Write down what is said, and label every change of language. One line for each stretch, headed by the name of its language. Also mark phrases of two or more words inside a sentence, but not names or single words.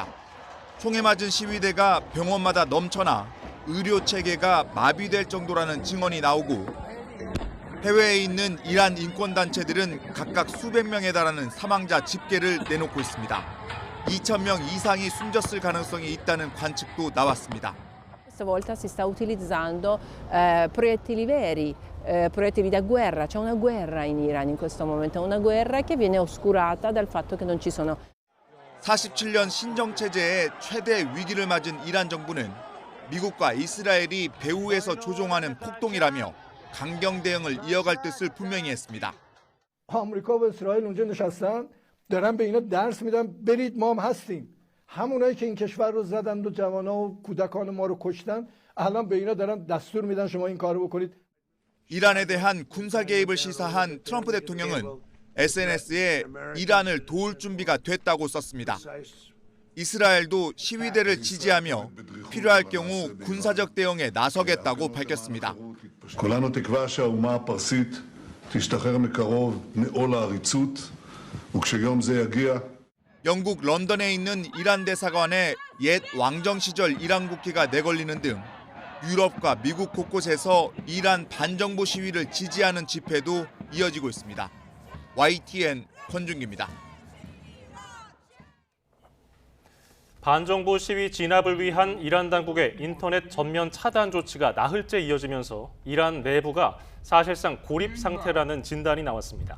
Korean: 총에 맞은 시위대가 병원마다 넘쳐나 의료 체계가 마비될 정도라는 증언이 나오고 해외에 있는 이란 인권단체들은 각각 수백 명에 달하는 사망자 집계를 내놓고 있습니다. 2,000명 이상이 숨졌을 가능성이 있다는 관측도 나왔습니다.
Italian: Questa volta si sta utilizzando proiettili veri, proiettili da guerra. C'è una guerra in Iran in questo momento, una guerra che viene oscurata dal fatto che non ci sono.
Korean: 47년 신정체제의 최대 위기를 맞은 이란 정부는 미국과 이스라엘이 배후에서 조종하는 폭동이라며 강경 대응을 이어갈 뜻을 분명히 했습니다.
Persian: آمریکا و اسرائیل اونجا نشستن دارن به اینا درس میدن برید ما هم هستیم. همونایی که این کشور رو زدن و جوانا و کودکان ما رو کشتن الان به اینا دارن دستور میدن شما این کارو بکنید.
Korean: 이란에 대한 군사 개입을 시사한 트럼프 대통령은 SNS에 이란을 도울 준비가 됐다고 썼습니다. 이스라엘도 시위대를 지지하며 필요할 경우 군사적 대응에 나서겠다고 밝혔습니다.
Hebrew: כולנו תקווה שהאומה הפרסית תשתחרר מקרוב מעול העריצות וכשיום זה יגיע
Korean: 영국 런던에 있는 이란 대사관에 옛 왕정 시절 이란 국기가 내걸리는 등 유럽과 미국 곳곳에서 이란 반정부 시위를 지지하는 집회도 이어지고 있습니다. YTN 권준기입니다. 반정부 시위 진압을 위한 이란 당국의 인터넷 전면 차단 조치가 나흘째 이어지면서 이란 내부가 사실상 고립 상태라는 진단이 나왔습니다.